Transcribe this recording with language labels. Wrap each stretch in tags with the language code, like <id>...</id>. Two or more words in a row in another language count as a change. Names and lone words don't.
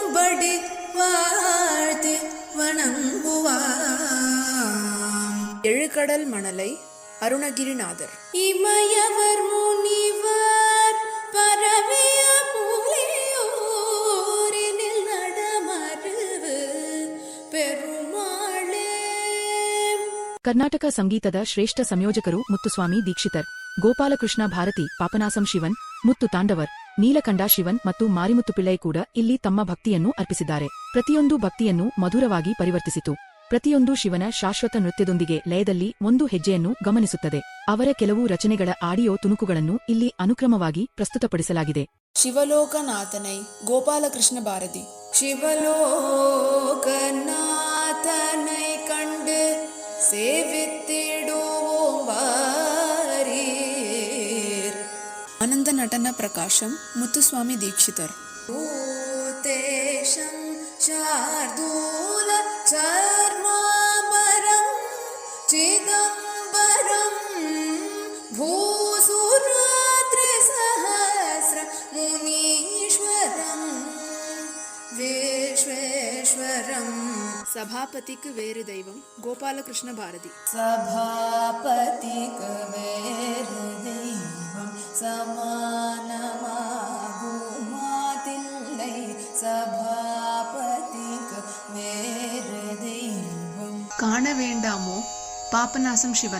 <ta>திருவடி வாழ்த்தி வணங்குவாம். எழுகடல் மணலை அருணகிரிநாதர். இமயவர் முனிவர் பரவிய புலியூரினில் நடமருவு பெருமாளே.</ta> <kn>ಕರ್ನಾಟಕ ಸಂಗೀತದ ಶ್ರೇಷ್ಠ ಸಂಯೋಜಕರು ಮುತ್ತುಸ್ವಾಮಿ ದೀಕ್ಷಿತರ್, ಗೋಪಾಲಕೃಷ್ಣ ಭಾರತಿ, ಪಾಪನಾಸಂ ಶಿವನ್, ಮುತ್ತು ತಾಂಡವರ್, ನೀಲಕಂಠ ಶಿವನ್ ಮತ್ತು ಮಾರಿಮುತ್ತು ಪಿಳ್ಳೈ ಕೂಡ ಇಲ್ಲಿ ತಮ್ಮ ಭಕ್ತಿಯನ್ನು ಅರ್ಪಿಸಿದ್ದಾರೆ. ಪ್ರತಿಯೊಂದು ಭಕ್ತಿಯನ್ನು ಮಧುರವಾಗಿ ಪರಿವರ್ತಿಸಿತು. ಪ್ರತಿಯೊಂದು ಶಿವನ ಶಾಶ್ವತ ನೃತ್ಯದೊಂದಿಗೆ ಲಯದಲ್ಲಿ ಒಂದು ಹೆಜ್ಜೆಯನ್ನು ಗಮನಿಸುತ್ತದೆ. ಅವರ ಕೆಲವು ರಚನೆಗಳ ಆಡಿಯೋ ತುಣುಕುಗಳನ್ನು ಇಲ್ಲಿ ಅನುಕ್ರಮವಾಗಿ ಪ್ರಸ್ತುತಪಡಿಸಲಾಗಿದೆ. ಶಿವಲೋಕನಾಥನೈ ಗೋಪಾಲಕೃಷ್ಣ ಭಾರತಿ.</kn> <ta>ಶಿವಲೋಕನಾಥனை கண்டு சேவித்திடுவோம் வாரீர்.</ta> <kn>ಆನಂದ ನಟನ ಪ್ರಕಾಶಂ ಮುತ್ತುಸ್ವಾಮಿ ದೀಕ್ಷಿತರ್.</kn> <sa>ಭೂತೇಶಂ ಶಾರ್ದೂಲ ಚರ್ಮಾಂಬರಂ ಚಿದಂಬರಂ ಭೂಸುರಾತ್ರಿ ಸಹಸ್ರ ಮುನೀಶ್ವರಂ ವಿಶ್ವೇಶ್ವರಂ.</sa> <kn>ಸಭಾಪತಿக்கு வேறு தெய்வம் ಗೋಪಾಲಕೃಷ್ಣ ಭಾರತಿ.</kn> <ta>சபாபதிக்கு வேறு தெய்வம் சமானமாகுமாதில்லை. சபாபதிக்கு வேறு தெய்வம். காண வேண்டாமோ பாபநாசம் சிவன்.</ta>